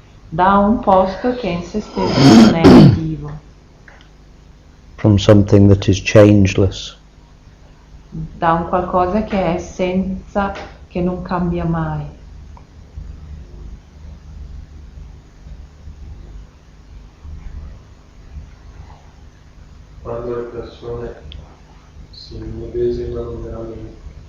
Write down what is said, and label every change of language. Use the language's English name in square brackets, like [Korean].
[Italian] da un posto che in se stesso non è attivo, [English] From something that is changeless. [Italian] da un qualcosa che è essenza, che non cambia mai. Quando le persone si immedesimano nella mente,